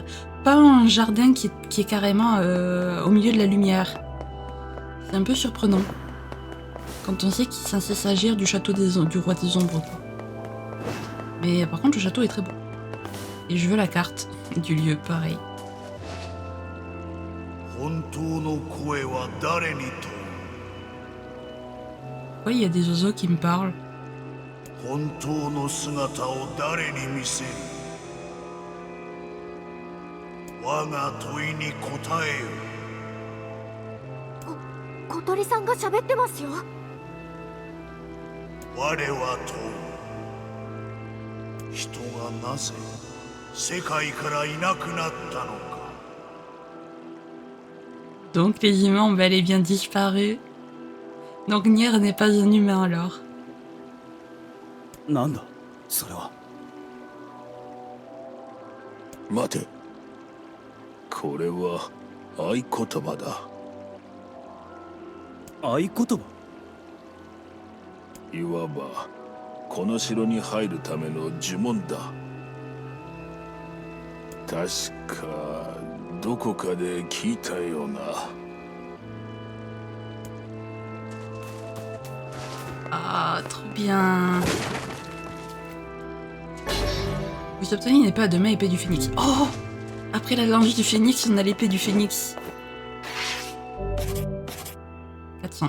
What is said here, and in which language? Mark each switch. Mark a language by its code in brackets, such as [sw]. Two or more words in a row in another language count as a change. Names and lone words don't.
[fr] Pas un jardin qui est carrément au milieu de la lumière. C'est un peu surprenant. Quand on sait qu'il est censé s'agir du château du roi des ombres, quoi. Mais par contre, le château est très beau. Et je veux la carte. du lieu pareil. [ja] 本当の声は誰に問う [fr] Pourquoi il y a des oiseaux qui me parlent? [ja] 本当の姿を誰に見せる我が問いに答えよ小鳥さんが喋ってますよ。我は問う人がなぜ世界からいなくなったのか [fr] Donc les humains ont bel et bien disparu. Donc Nier n'est pas un humain alors. [ja] なんだそれは。待て。これは合言葉だ。合言葉。いわばこの城に入るための呪文だ。確かどこかで聞いたような。 [fr] Ah, trop bien. Vous obtenez une épée à deux mains, épée du phénix. Oh! Après la lance du phénix, on a l'épée du phénix. 400.